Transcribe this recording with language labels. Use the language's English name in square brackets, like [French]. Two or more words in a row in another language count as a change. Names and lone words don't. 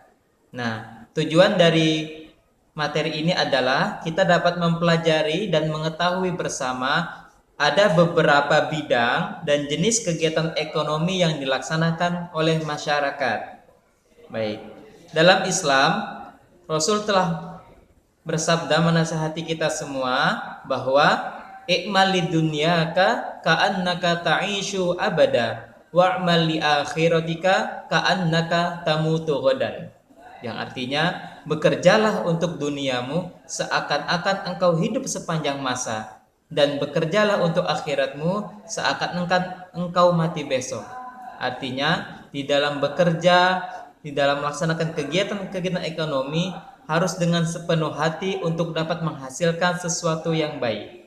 [Indonesian] Nah, tujuan dari materi ini adalah kita dapat mempelajari dan mengetahui bersama ada beberapa bidang dan jenis kegiatan ekonomi yang dilaksanakan oleh masyarakat. Baik, dalam Islam Rasul telah bersabda menasihati kita semua bahwa [Arabic] اعمل لدنياك كأنك تعيش أبدا واعمل لآخرتك كأنك تموت غدا. [Indonesian] Yang artinya, bekerjalah untuk duniamu seakan-akan engkau hidup sepanjang masa, dan bekerjalah untuk akhiratmu seakan-akan engkau mati besok. Artinya, di dalam bekerja, di dalam melaksanakan kegiatan-kegiatan ekonomi harus dengan sepenuh hati untuk dapat menghasilkan sesuatu yang baik.